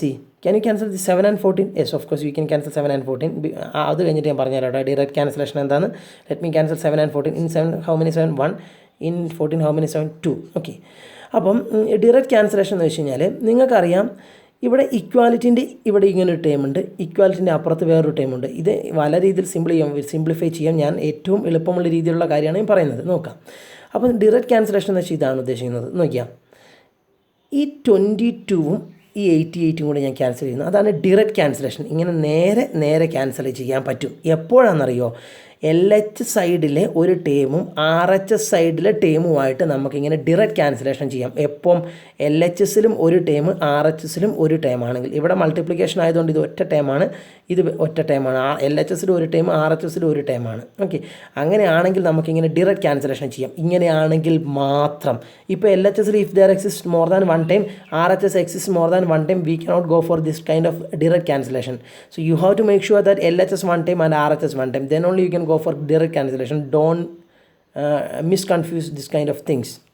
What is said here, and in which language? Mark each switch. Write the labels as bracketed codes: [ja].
[en] See, can you cancel the 7 and 14? Yes, of course you can cancel 7 and 14. [ml] അത് കഴിഞ്ഞിട്ട് ഞാൻ പറഞ്ഞുതരാം direct cancellation എന്താണ്. [en] Let me cancel 7 and 14. In 7 how many 7? 1. In 14 how many 7? 2. Okay. [ml] അപ്പം direct cancellation എന്ന് വെച്ച് കഴിഞ്ഞാൽ നിങ്ങൾക്കറിയാം, ഇവിടെ ഇക്വാലിറ്റിൻ്റെ ഇവിടെ ഇങ്ങനൊരു ടേം ഉണ്ട്, ഇക്വാലിറ്റിൻ്റെ അപ്പുറത്ത് വേറൊരു ടേം ഉണ്ട്. ഇത് പല രീതിയിൽ സിംപ്ലിഫൈ ചെയ്യാം. ഞാൻ ഏറ്റവും എളുപ്പമുള്ള രീതിയിലുള്ള കാര്യമാണ് ഞാൻ പറയുന്നത്. നോക്കാം. അപ്പം ഡിറക്റ്റ് ക്യാൻസലേഷൻ എന്ന് വെച്ചാൽ ഇതാണ് ഉദ്ദേശിക്കുന്നത്. നോക്കിയാൽ ഈ 22ഉം ഈ 88ഉം കൂടെ ഞാൻ ക്യാൻസൽ ചെയ്യുന്നു. അതാണ് ഡിറക്റ്റ് ക്യാൻസലേഷൻ. ഇങ്ങനെ നേരെ ക്യാൻസൽ ചെയ്യാൻ പറ്റും. എപ്പോഴാണെന്നറിയോ? LH സൈഡിലെ ഒരു ടേമും RHS സൈഡിലെ ടേമുമായിട്ട് നമുക്കിങ്ങനെ ഡിറക്റ്റ് ക്യാൻസലേഷൻ ചെയ്യാം. എപ്പം LHSലും ഒരു ടേം RHSലും ഒരു ടേമാണെങ്കിൽ, ഇവിടെ മൾട്ടിപ്ലിക്കേഷൻ ആയതുകൊണ്ട് ഇത് ഒറ്റ ടേമാണ്, ഇത് ഒറ്റ ടേമാണ്. LHSലും ഒരു ടേം RHSലും ഒരു ടേമാണ്. ഓക്കെ, അങ്ങനെയാണെങ്കിൽ നമുക്കിങ്ങനെ ഡിറക്റ്റ് ക്യാൻസലേഷൻ ചെയ്യാം. ഇങ്ങനെയാണെങ്കിൽ മാത്രം. ഇപ്പോൾ LHSൽ [en] If there exist more than one time, RHS exist more than one time, we cannot go for this kind of direct cancellation. So you have to make sure that LHS one time and RHS one time, then only you can go for direct cancellation. Don't misconfuse this kind of things.